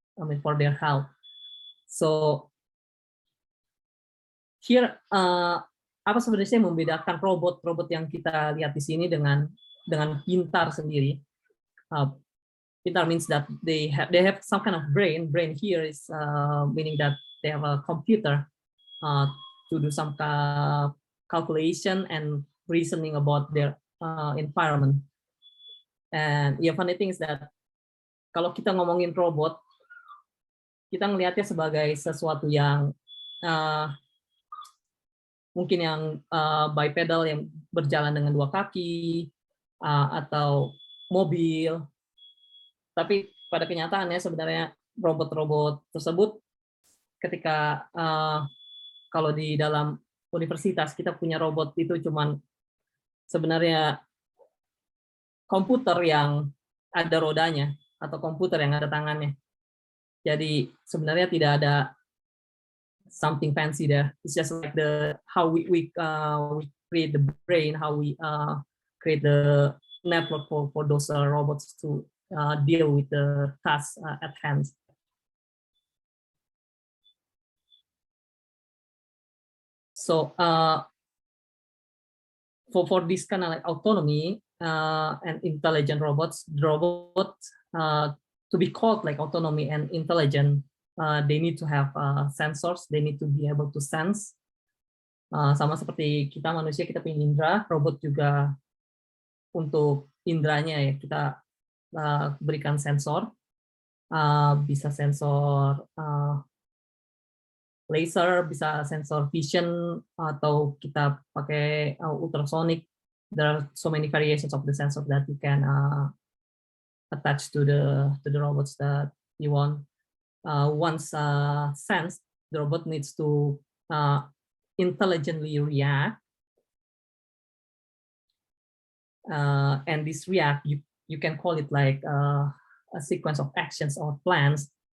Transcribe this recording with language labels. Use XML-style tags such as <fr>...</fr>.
<en>I mean, for their health. So here,</en> <id>apa sebenarnya yang membedakan robot yang kita lihat di sini dengan pintar sendiri?</id> <en>Pintar means that they have some kind of brain. Brain here is meaning that they have a computer to do some calculation and reasoning about their environment. And the funny thing is that</en> <id>kalau kita ngomongin robot, kita ngelihatnya sebagai sesuatu yang mungkin yang bipedal, yang berjalan dengan dua kaki, atau mobil. Tapi pada kenyataannya sebenarnya robot-robot tersebut ketika kalau di dalam universitas kita punya robot itu cuman sebenarnya komputer yang ada rodanya atau komputer yang ada tangannya. Jadi sebenarnya tidak ada</id> <en>something fancy there. It's just like how we create the brain, how we create the network for those robots to deal with the tasks at hand. So for this kind of like autonomy and intelligent robots, the robot to be called like autonomy and intelligent, they need to have sensors. They need to be able to sense.</en> <id>Sama seperti kita manusia, kita punya indera, robot juga untuk inderanya ya kita berikan sensor, bisa sensor laser, bisa sensor vision, atau kita pakai ultrasonic.</id> <en>There are so many variations of the sensor that you can attach to the robots that you want. Once sensed, the robot needs to intelligently react, and this react you can call it like a sequence of actions or plans.</en>